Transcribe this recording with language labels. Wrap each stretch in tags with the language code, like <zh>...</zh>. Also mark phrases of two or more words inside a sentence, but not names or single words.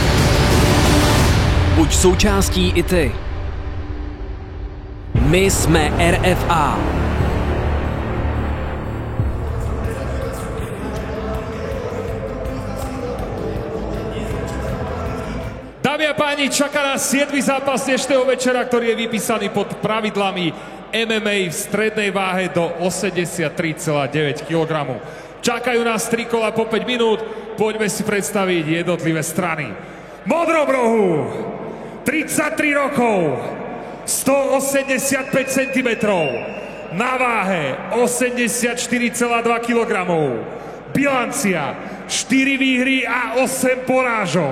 <cs>Buď součástí i ty. My jsme RFA.</cs> <sk>Dámy a páni, čaká nás 7. zápas dnešného večera, ktorý je vypísaný pod pravidlami MMA v strednej váhe do 83,9 kg. Čakajú nás 3 kola po 5 minút, poďme si predstaviť jednotlivé strany. V modrom rohu 33 rokov, 185 cm, na váhe 84,2 kg, bilancia 4 výhry a 8 porážok.</sk>